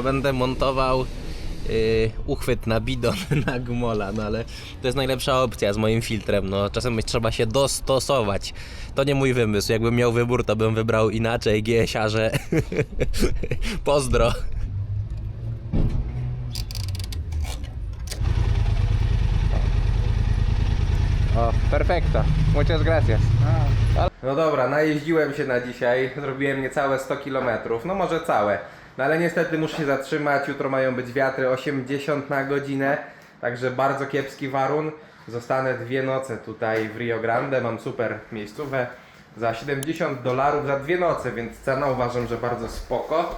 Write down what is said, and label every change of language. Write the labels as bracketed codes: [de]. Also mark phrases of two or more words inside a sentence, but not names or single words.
[pl] będę montował uchwyt na bidon na gmola, no ale to jest najlepsza opcja z moim filtrem, no czasem trzeba się dostosować. To nie mój wymysł, jakbym miał wybór, to bym wybrał inaczej, GS-arze. Pozdro. O, perfekto. [es] Muchas gracias. [pl] No dobra, najeździłem się na dzisiaj, zrobiłem niecałe 100 km, no może całe. No ale niestety muszę się zatrzymać, jutro mają być wiatry 80 na godzinę, Także bardzo kiepski warun. Zostanę 2 noce tutaj w Rio Grande. Mam super miejscówę za $70 za 2 noce, więc cena uważam, że bardzo spoko.